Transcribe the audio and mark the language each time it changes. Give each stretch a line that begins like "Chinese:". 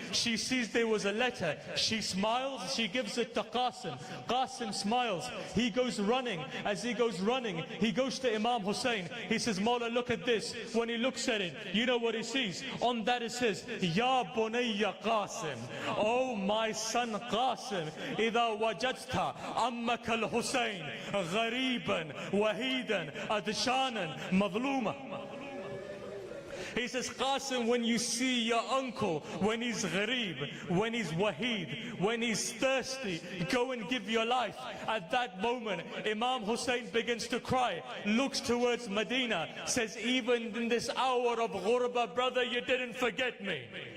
English: She sees there was a letter. She smiles. She gives it to Qasim. Qasim smiles. He goes running. As he goes running, he goes to Imam Hussein. He says, Mawla, look at this. When he looks at it, you know what he sees? On that it says, Ya bunayya Qasim. Oh my son Qasim,
Arabic: إذا وجدت أمك الحسين غريبا وحيدا أدشانا مظلوما.
English: He says, Qasim, when you see your uncle, when he's gharib, when he's wahid, when he's thirsty, go and give your life. At that moment, Imam Hussein begins to cry, looks towards Medina, says, even in this hour of ghurba, brother, you didn't forget me.